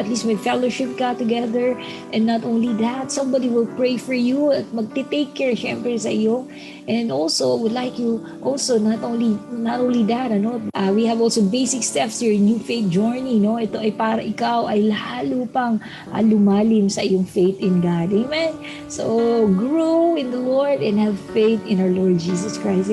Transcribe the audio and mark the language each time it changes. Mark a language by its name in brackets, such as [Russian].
[English] At least may fellowship ka together. And not only that, somebody will pray for you [Filipino] at magti-take care syempre sa iyo. [English] And also would like you also not only that, we have also basic steps to your new faith journey, no? [Filipino] Ito ay para ikaw ay lalo pang lumalim sa iyong [English] faith in God. Amen. So grow in the Lord and have faith in our Lord Jesus Christ.